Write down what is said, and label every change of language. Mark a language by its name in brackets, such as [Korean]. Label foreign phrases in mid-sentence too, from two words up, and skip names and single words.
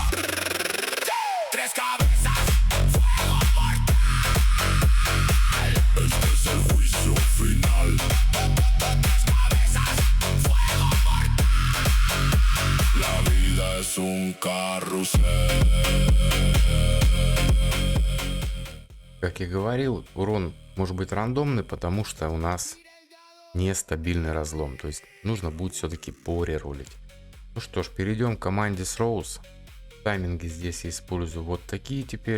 [Spanish] Tres cabezas, fuego mortal. Este es el juicio final. Tres cabezas, fuego mortal. La vida es un carrusel. [Russian] Как я говорил, урон может быть рандомный, потому что у нас нестабильный разлом, то есть нужно будет все-таки пореролить. Ну что ж, перейдем к команде с Роуз. Тайминги здесь я использую вот такие теперь.